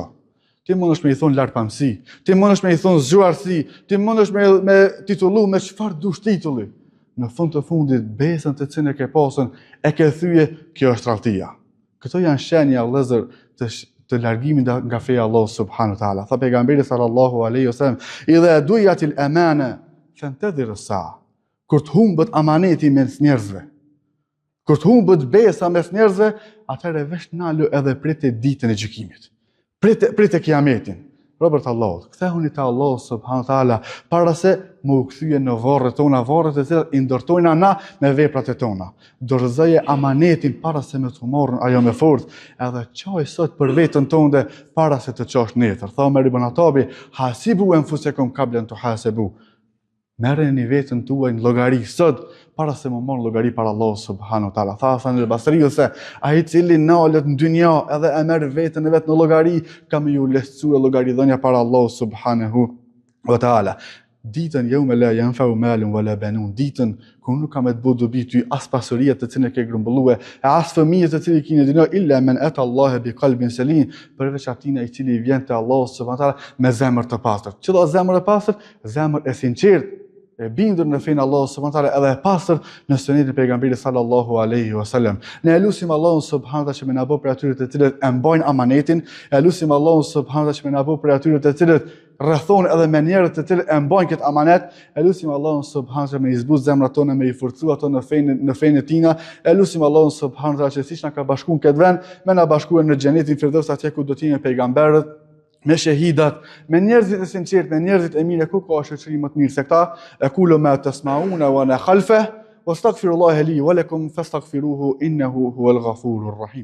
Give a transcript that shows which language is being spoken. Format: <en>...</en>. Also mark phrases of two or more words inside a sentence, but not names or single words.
<sq>Ti mundesh me i thonë lartpamësi, ti mundesh me i thonë zgjuarsi, ti mundesh me titullu me çfarë dush titulli. Në fund të fundit, besën të cilën e ke pasur, e ke thyje, kjo është tradhtia. Këto janë shenja vëllezër të largimit nga feja Allah</sq> <ar>سبحانه وتعالى.</ar> <sq>Tha pejgamberi</sq> <ar>صلى الله عليه وسلم, "إذا ضيعت الأمانة فانتظر الساعة."</ar> <sq>Kur të humbet amaneti mes njerëzve, kur të humbet besa mes njerëzve, atëherë vesh nalu edhe pritet ditën e gjykimit. Pritet kiametin. Robert Allahut, kthehuni te Allah</sq> <ar>سبحانه وتعالى</ar> <sq>para se më u kthye në varret tona, varret e cilat i ndërtojna na me veprat e tona. Dorëzoje amanetin para se me të marrën ajo me fortë, edhe çaj sot për veten tënde para se të çosh netër. Tha Omer ibn Khattabi,</sq> <ar>حاسبوا أنفسكم قبل أن تحاسبوا.</ar> <sq>Merreni veten tuaj në llogari sot para se më marr llogari para Allah</sq> <ar>سبحانه وتعالى.</ar> <sq>Tha Hasan al-Basri se ai i cili nalet në dynja edhe e merr veten e vet në llogari, ka më ju lehtësua llogaridhënia para Allah</sq> <ar>سبحانه وتعالى. Ditën يوم لا ينفع مال ولا بنون,</ar> <sq>ditën ku nuk ka me të bëjë dobi ty as pasuria të cilën e ke grumbullue, e as fëmijët të cilë kine dynja,</sq> <ar>إلا من أتى الله بقلب سليم,</ar> <sq>përveç atina i cili vjen te Allah</sq> <ar>سبحانه وتعالى</ar> <sq>me zemër të pastër. Çdo zemër e pastër, zemër e sinqertë, e bindur në fenë Allah</sq> <ar>سبحانه وتعالى</ar> <sq>edhe e pastër në sunetin e pejgamberit</sq> <ar>صلى الله عليه وسلم.</ar> <sq>Ne elusim Allahun</sq> <ar>سبحانه وتعالى</ar> <sq>që më na bëj për atyre të cilët e mbajnë amanetin, elusim Allahun</sq> <ar>سبحانه وتعالى</ar> <sq>që më na bëj për atyre të cilët rrethon edhe me njerëz të cilët e mbajnë këtë amanet, elusim Allahun</sq> <ar>سبحانه وتعالى</ar> <sq>me i zbuz zemrat tona, me i forcu ato në fenë e tina, elusim Allahun</sq> <ar>سبحانه وتعالى</ar> <sq>që siç na ka bashkuar këtë vend, me na bashkuar në xhenetin Firdaus atje ku do të jemi pejgamberët, me shahidat, me njerëzit e sinqertë, me njerëzit e mirë, ku ka shoqëri më të mirë se këta.</sq> <ar>أقول ما تسمعون وأنا خلف وأستغفر الله لي ولكم فاستغفروه إنه هو الغفور الرحيم.</ar>